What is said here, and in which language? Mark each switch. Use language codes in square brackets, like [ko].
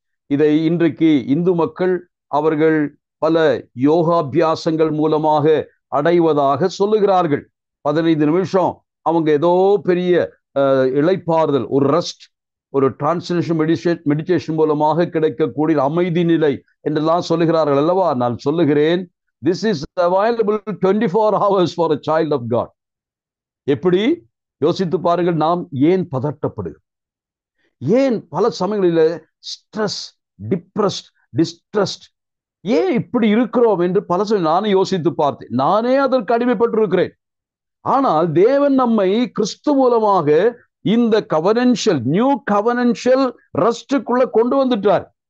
[ta] இதை இன்றைக்கு இந்து மக்கள் அவர்கள் பல யோகாபியாசங்கள் மூலமாக அடைவதாக சொல்லுகிறார்கள். 15 நிமிஷம் அவங்க ஏதோ பெரிய இளைப்பாறுதல், ஒரு ரெஸ்ட், ஒரு டிரான்ஸ்லேஷன் மெடிடேஷன் மூலமாக கிடைக்கக்கூடிய அமைதி நிலை என்றெல்லாம் சொல்லுகிறார்கள் அல்லவா? [en] நான் சொல்லுகிறேன், this is available 24 hours for a child of God. [ta] எப்படி யோசித்து பாருங்கள். நாம் ஏன் பதட்டப்படுகிறோம்? ஏன் பல சமயங்களில் ஸ்ட்ரெஸ், டிப்ரெஸ்ட், டிஸ்ட்ரஸ்ட். ஏன் இப்படி இருக்கிறோம் என்று பல சமயம் நானே யோசித்து பார்த்தேன். நானே அதற்கு அடிமைப்பட்டிருக்கிறேன். ஆனால் தேவன் நம்மை கிறிஸ்து மூலமாக இந்த கவனன்ஷியல் நியூ கவனன்ஷியல் ரெஸ்டுக்குள்ள கொண்டு வந்துட்டார்.